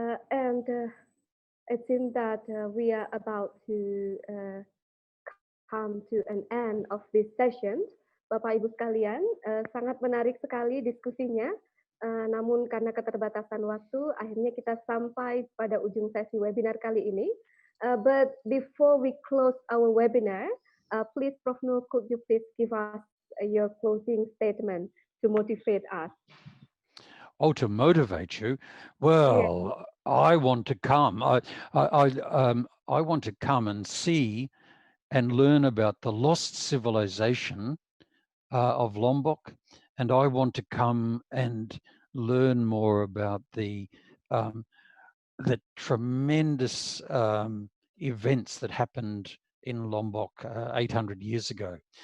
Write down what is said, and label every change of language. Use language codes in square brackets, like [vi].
[en] And it seems that we are about to come to an end of this session. [id] Bapak Ibu sekalian, sangat menarik sekali diskusinya. Namun karena keterbatasan waktu, akhirnya kita sampai pada ujung sesi webinar kali ini. [en] But before we close our webinar, please, Prof. Noor, could you please give us your closing statement to motivate us? Oh, to motivate you? Well, yeah. I want to come. I want to come and see and learn about the lost civilization of Lombok, and I want to come and learn more about the tremendous events that happened in Lombok 800 years ago.